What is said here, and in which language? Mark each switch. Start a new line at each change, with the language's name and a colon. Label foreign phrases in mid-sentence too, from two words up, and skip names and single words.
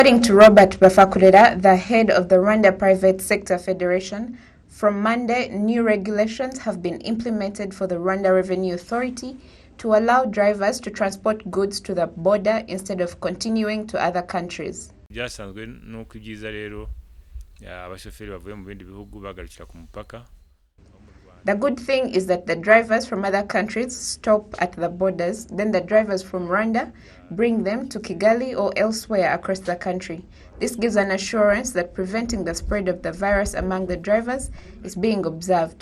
English: According to Robert Bafakurera, the head of the Rwanda Private Sector Federation, from Monday, new regulations have been implemented for the Rwanda Revenue Authority to allow drivers to transport goods to the border instead of continuing to other countries.
Kinyarwanda: Byasanzwe nuko ibyiza rero abashoferi bavuye mu bindi bihugu bagarukira ku mupaka.
English: The good thing is that the drivers from other countries stop at the borders, then the drivers from Rwanda bring them to Kigali or elsewhere across the country. This gives an assurance that preventing the spread of the virus among the drivers is being observed.